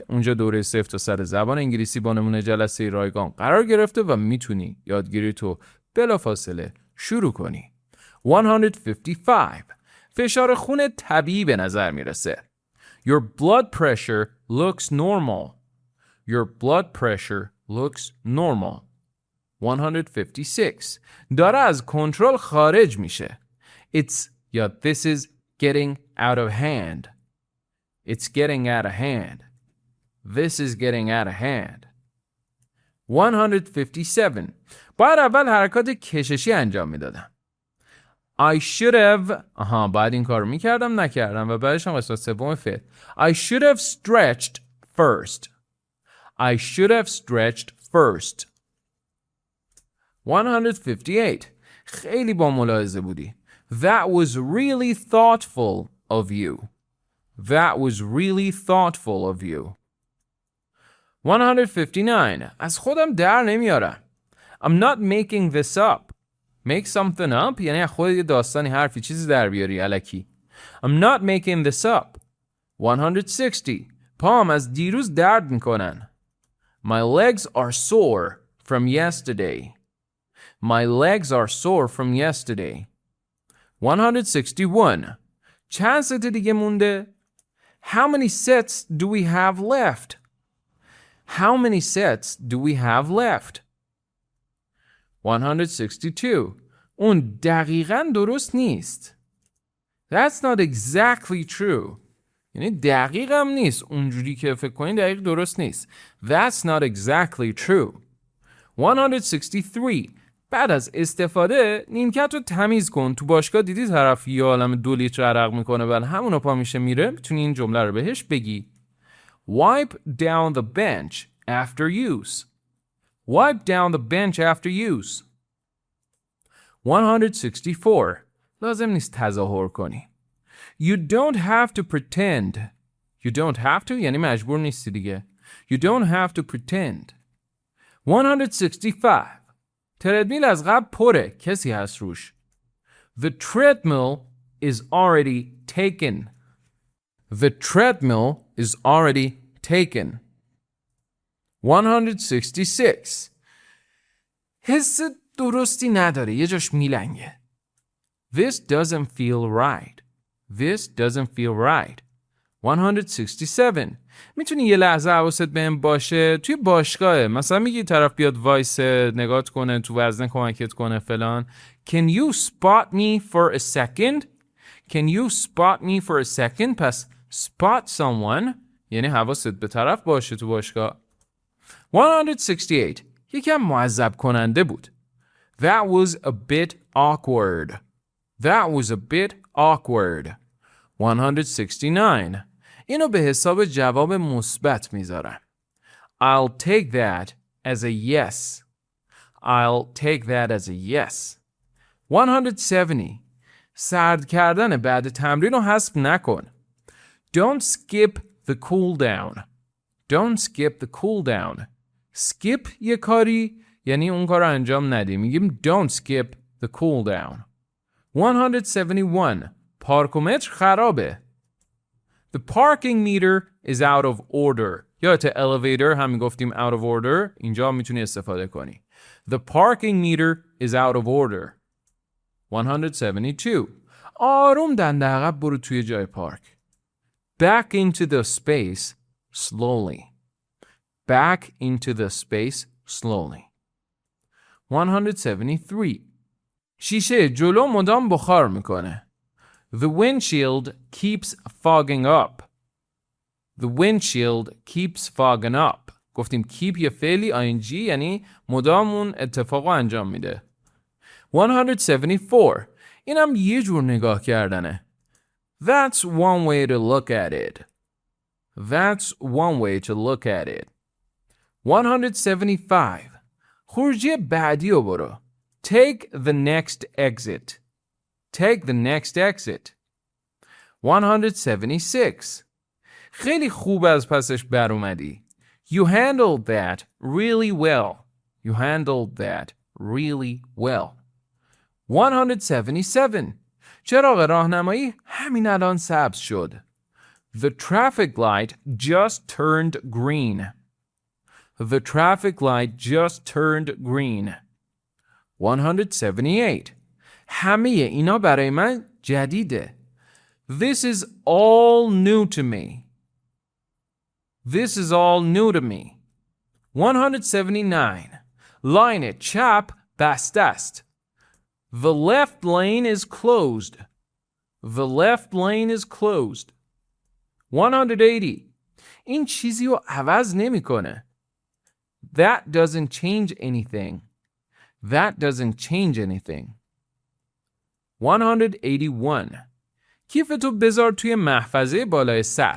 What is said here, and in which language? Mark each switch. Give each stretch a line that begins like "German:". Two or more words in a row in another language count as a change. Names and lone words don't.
Persian: اونجا دوره 0 تا 100 زبان انگلیسی با نمونه جلسه رایگان قرار گرفته و میتونی یادگیری تو بلافاصله شروع کنی. 155. فشار خون طبیعی به نظر میرسه.
English: Your blood pressure looks normal. Your blood pressure looks normal. 156.
Persian: داره از کنترل خارج میشه.
English: This is getting out of hand. It's getting out of hand. This is getting out of hand. 157.
Persian: باید اول حرکات کششی انجام میدادم.
English: I should have
Persian: باید این کار رو میکردم نکردم و بعدش هم قسمت سوم فعل.
English: I should have stretched first. I should have stretched first. 158.
Persian: خیلی با ملاحظه بودی.
English: That was really thoughtful of you. That was really thoughtful of you. 159.
Persian: از خودم در نمیارم.
English: I'm not making this up. Make something up
Persian: یعنی خود یه داستانی حرفی چیزی در بیاری الکی.
English: I'm not making this up. 160.
Persian: پام از دیروز درد میکنن.
English: My legs are sore from yesterday. My legs are sore from yesterday. 161.
Persian: چند ست دیگه مونده؟
English: How many sets do we have left? How many sets do we have left? 162.
Persian: اون دقیقاً درست نیست.
English: That's not exactly true.
Persian: یعنی دقیقاً نیست. اونجوری که فکر کنید دقیق درست نیست.
English: That's not exactly true. 163.
Persian: بعد از استفاده نیمکت رو تمیز کن. تو باشگاه دیدی طرف یه عالم 2 لیتر عرق میکنه بعد همونو پا میشه میره. میتونی این جمله رو بهش بگی.
English: Wipe down the bench after use. Wipe down the bench after use. 164.
Persian: لازم نیست تظاهر کنی.
English: You don't have to pretend. You don't have to
Persian: یعنی مجبور نیستی دیگه.
English: You don't have to pretend. 165.
Persian: تردمیل از قبل پره. کسی هست روش.
English: The treadmill is already taken. The treadmill is already taken. 166.
Persian: حس درستی نداره. یه جاش میلنگه.
English: This doesn't feel right. This doesn't feel right. 167.
Persian: میتونی یه لحظه حواست بهم باشه توی باشگاهه مثلا میگی طرف بیاد وایس نگات کنه تو وزنه کمکت کنه فلان.
English: Can you spot me for a second? Can you spot me for a second?
Persian: پس
English: spot someone
Persian: یعنی حواست به طرف باشه تو باشگاه. 168. یکم معذب کننده بود.
English: That was a bit awkward. That was a bit awkward. 169.
Persian: اینو به حساب جواب مثبت میذارم.
English: I'll take that as a yes. I'll take that as a yes. 170.
Persian: سرد کردن بعد تمرین رو حذف نکن.
English: Don't skip the cool down. Don't skip the cool down. Skip
Persian: یه کاری یعنی اون کار رو انجام ندی.
English: میگیم don't skip the cool down. 171.
Persian: پارکومتر خرابه.
English: The parking meter is out of order.
Persian: یا تا elevator هم میگفتیم
English: out of order.
Persian: اینجا میتونی استفاده کنی.
English: The parking meter is out of order. 172.
Persian: آروم دنده عقب برو توی جای پارک.
English: Back into the space slowly. Back into the space slowly. 173.
Persian: شیشه جلو مدام بخار میکنه.
English: The windshield keeps fogging up. The windshield keeps fogging up.
Persian: گفتیم keep یه فعلی ing یعنی مدام اون اتفاق رو انجام میده. 174. اینم یه جور نگاه کردنه.
English: That's one way to look at it. That's one way to look at it. 175.
Persian: خروجی بعدی رو برو.
English: Take the next exit. Take the next exit. 176.
Persian: خیلی خوب از پسش بر اومدی.
English: You handled that really well. You handled that really well. 177.
Persian: چراغ راهنمایی همین الان سبز شد.
English: The traffic light just turned green. The traffic light just turned green. 178.
Persian: همه اینا برای من جدیده.
English: This is all new to me. This is all new to me. 179.
Persian: لاین چپ بسته است.
English: The left lane is closed. The left lane is closed. 180.
Persian: این چیزی رو عوض نمیکنه.
English: That doesn't change anything. That doesn't change anything. 181.
Persian: کیفتو بذار توی محفظه بالای سر.